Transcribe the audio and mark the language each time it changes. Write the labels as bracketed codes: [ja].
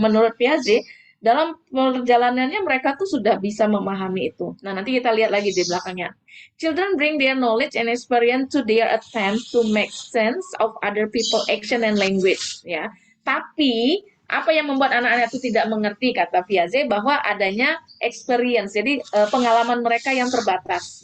[id] Menurut Piaget, dalam perjalanannya mereka tuh sudah bisa memahami itu. Nah, nanti kita lihat lagi di belakangnya. [en] Children bring their knowledge and experience to their attempt to make sense of other people action and language. [id] Ya, tapi apa yang membuat anak-anak itu tidak mengerti, kata Piaget, bahwa adanya experience, jadi pengalaman mereka yang terbatas.